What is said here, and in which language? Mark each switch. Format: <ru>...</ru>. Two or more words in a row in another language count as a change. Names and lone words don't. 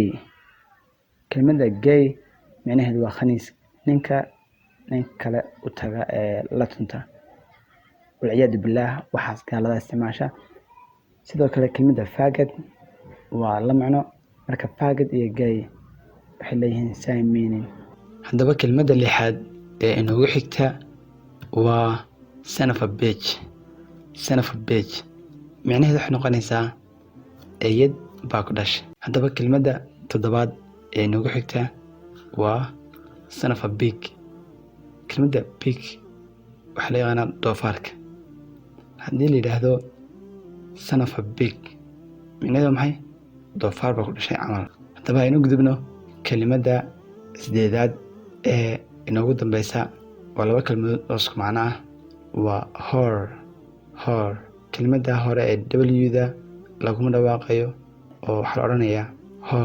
<so>kelmada gay micnaheedu waa khaniis, ninka kale u taga ee la tunta,</so> <ar>والعياذ بالله,</ar> <so>waxaas gaalada isticmaasha. sidoo kale kelmada faggot waa la macno, marka faggot iyo gay waxay leeyihiin</so> <en>same meaning.</en> <so>haddaba kelmada lixaad ee inoogu xigta waa</so> <en>son of a bitch. son of a bitch</en> <so>micnaheedu waxay noqonaysaa eeyad baa ku dhashay. haddaba kelmada toddobaad ee inoogu xigta waa</so> <en>son of a pig.</en> <so>kelmada pig waxaa la yaqaanaa doofaarka. haddii la yidhaahdo</so> <en>son of a pig</en> <so>micnaheedu maxay? doofaar baa ku dhashay camal. haddaba aynu gudubno kelimada sideedaad ee inoogu dambeysa. waa laba kelmadood oo isku macno ah, waa hor. kelimada hore ee w-da laguma dhawaaqayo oo waxaa la odhanayaa hor.</so>